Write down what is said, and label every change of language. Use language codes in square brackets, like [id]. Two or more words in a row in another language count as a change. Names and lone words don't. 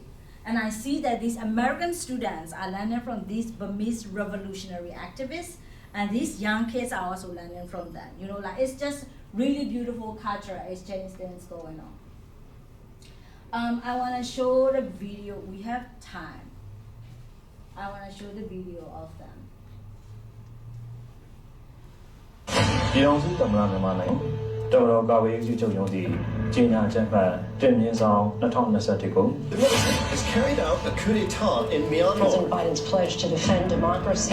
[en] And I see that these American students are learning from these Burmese revolutionary activists, and these young kids are also learning from them. You know, like it's just really beautiful cultural exchange things going on. I want to show the video. We have time. I want to show the video of them. [my] ပြည်တော်စုသမ္မတမြန်မာနိုင်ငံတော်တော်ကာဝေးရေးချုပ်ရုံးတည်ကြေညာချက်မှတ်တင်မြင့်ဆောင်2021ခု [en] The military has carried out a coup d'etat in Myanmar. President Biden's pledge to defend democracy